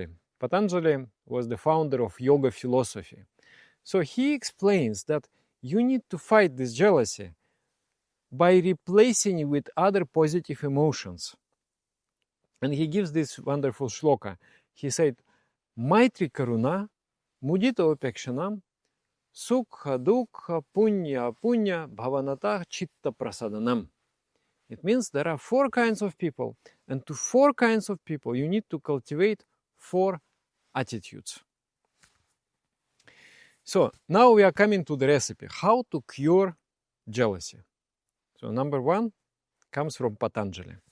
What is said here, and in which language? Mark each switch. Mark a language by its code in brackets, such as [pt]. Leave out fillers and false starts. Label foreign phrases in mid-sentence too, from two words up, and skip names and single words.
[en] Patanjali was the founder of yoga philosophy. So he explains that you need to fight this jealousy by replacing it with other positive emotions. And he gives this wonderful shloka. He said, [sa] Maitri Karuna, Mudita Upekshanam, Sukha Dukha Punya Punya Bhavanatah Chitta Prasadanam. [en] It means there are 4 kinds of people, and to 4 kinds of people you need to cultivate 4 attitudes. So now we are coming to the recipe, how to cure jealousy. So number 1 comes from Patanjali.